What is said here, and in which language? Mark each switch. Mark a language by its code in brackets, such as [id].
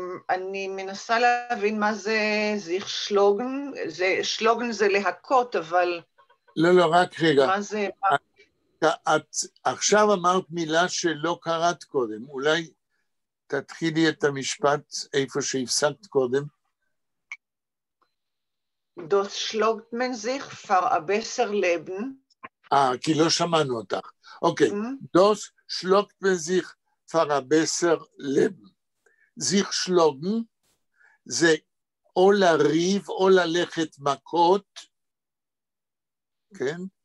[he] אני מנסה להבין מה זה זיך שלוגן, שלוגן זה להכות, אבל... לא, רק רגע. מה זה... את עכשיו אמרת מילה שלא קראת קודם, אולי תתחילי את המשפט איפה שהפסקת קודם. [de] Das schlägt man sich für ein besser Leben. [he] כי לא שמענו אותך. אוקיי. [de] Das schlägt man sich für ein besser Leben. [he] sich schlagen זה או לריב או ללכת מכות, כן?